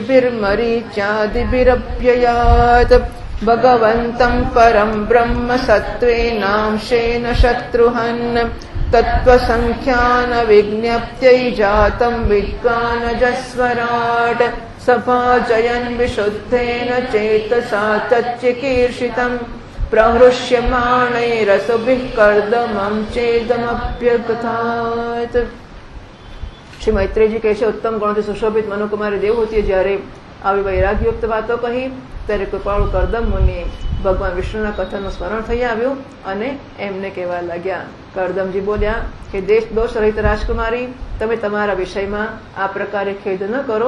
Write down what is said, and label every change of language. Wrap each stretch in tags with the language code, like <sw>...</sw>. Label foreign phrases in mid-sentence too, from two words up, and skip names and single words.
<sa>ऋषिभिर्मरीच्यादिभिरव्ययात् भगवन्तं परं ब्रह्म सत्त्वेनांशेन शत्रुहन् तत्त्वसङ्ख्यानविज्ञप्त्यै जातं विद्वानजस्वराट् सभाजयन् विशुद्धेन चेतसा तच्चिकीर्षितं प्रहृष्यमाणैरसुभिः कर्दमं चेदमप्यगतात्।</sa> <gu>श्री मैत्रेय जी કહે છે ઉત્તમ ગુણોથી સુશોભિત મનુકુમારી દેવહૂતિએ જ્યારે આવી વૈરાગ્યયુક્ત વાતો કહી ત્યારે કૃપાળુ કરદમ મુનિએ ભગવાન વિષ્ણુના કથનનું સ્મરણ થઈ આવ્યું અને એમને કહેવા લાગ્યા. કરદમજી બોલ્યા કે દેશ દોષ રહિત રાજકુમારી, તમે તમારા વિષયમાં આ પ્રકારે ખેદ ન કરો.</gu>